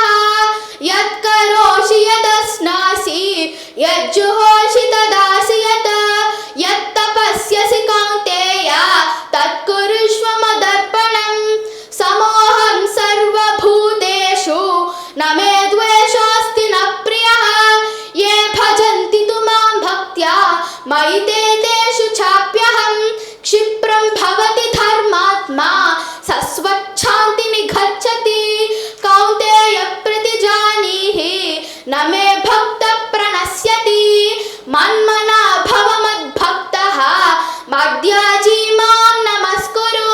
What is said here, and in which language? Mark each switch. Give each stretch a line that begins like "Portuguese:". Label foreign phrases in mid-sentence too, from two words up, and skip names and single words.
Sanskrit: యత్కరోషి యదస్నాసి యజ్జుహోషి తదాసి యత్ యత్తపస్యసి కౌంతేయ తత్కురుష్వ మదర్పణం. సమోహం సర్వభూతేషు న మే ద్వేషోऽస్తి న ప్రియః. ఏ భజంతి తు మాం భక్త్యా మయి తే తేషు చాప్యహం. క్షిప్రం భవతి ధర్మాత్మా సస్వచ్ఛాంతి నిగచ్చతి. కౌంతేయ ప్రతిజానీహి న మే భక్త ప్రణశ్యతి. మన్మనా భవ మద్భక్తః మద్యాజీ మాం నమస్కురు.